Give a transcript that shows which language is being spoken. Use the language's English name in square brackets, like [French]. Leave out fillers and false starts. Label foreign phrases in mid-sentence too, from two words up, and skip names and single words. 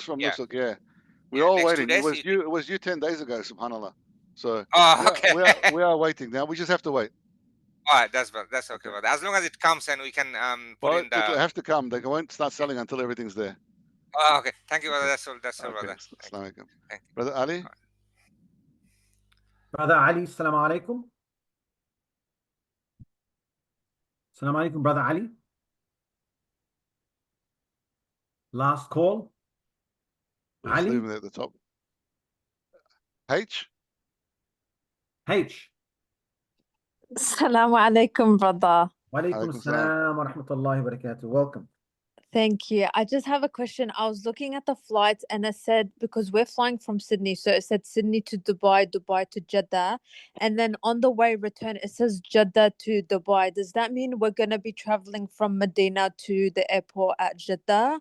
[English] from Nusuk. Yeah. We're all waiting. It was you 10 days ago, subhanallah. So we are waiting now. We just have to wait. All right, that's okay. But as long as it comes and we can put in the. It have to come. They won't start selling until everything's there. Oh, okay. Thank you, brother. That's all, brother. [Arabic] السلام عليكم. [English] Brother Ali. [Arabic] Brother Ali, السلام عليكم. السلام عليكم, [English] Brother Ali. Last call. Let's Ali. leave it at the top. H. H. [Arabic] السلام عليكم, brother. وعليكم عليكم السلام. السلام ورحمة الله وبركاته. [English] Welcome. Thank you. I just have a question. I was looking at the flights and it said, because we're flying from Sydney, so it said Sydney to Dubai, Dubai to Jeddah. And then on the way return, it says Jeddah to Dubai. Does that mean we're going to be traveling from Medina to the airport at Jeddah?